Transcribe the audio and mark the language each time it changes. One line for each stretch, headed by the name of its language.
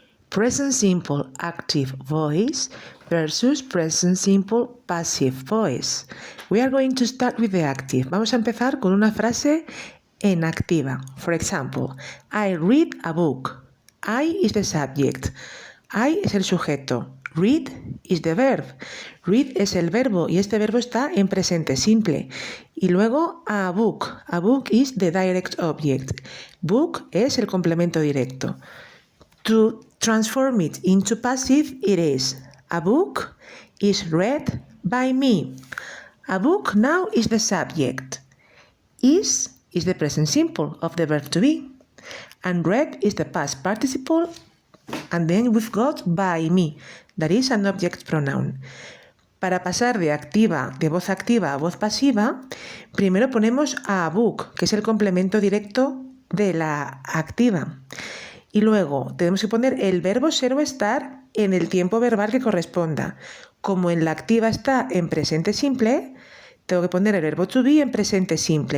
English: Present simple active voice versus present simple passive voice. We are going to start with the active.
Spanish: Vamos a empezar con una frase en activa.
English: For example, I read a book. I is the subject.
Spanish: I es el sujeto.
English: Read is the verb.
Spanish: Read es el verbo y este verbo está en presente simple. Y luego a book.
English: A book is the direct object.
Spanish: Book es el complemento directo.
English: To transform it into passive, it is a book is read by me. A book now is the subject. Is the present simple of the verb to be. And read is the past participle. And then we've got by me. That is an object pronoun.
Spanish: Para pasar de voz activa a voz pasiva, primero ponemos a book, que es el complemento directo de la activa. Y luego tenemos que poner el verbo ser o estar en el tiempo verbal que corresponda. Como en la activa está en presente simple, tengo que poner el verbo to be en presente simple.